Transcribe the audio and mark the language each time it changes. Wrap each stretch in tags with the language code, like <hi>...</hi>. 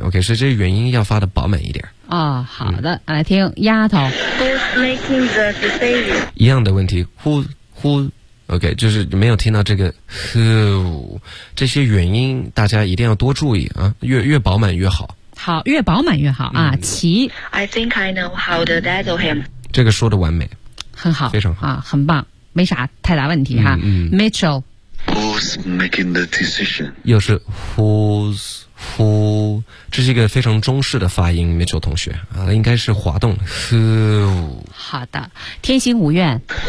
<zh>OK， 所以这个元音要发的饱满一点。哦，好的，来听丫头。</zh> <en>Who's making the decision？</en> <zh>一样的问题 ，who。 OK， 就是没有听到这个 who， 这些元音大家一定要多注意啊，越饱满越好。好，越饱满越好啊。齐</zh> <en>，I think I know how to dazzle him。</en> <zh>这个说的完美，很好，非常好啊，很棒，没啥太大问题哈。 Mitchell，</zh> <en>Who's making the decision？</en> <zh>又是 who's who， 这是一个非常中式的发音 ，Mitchell 同学啊，应该是滑动 who。好的，天行五愿。</zh>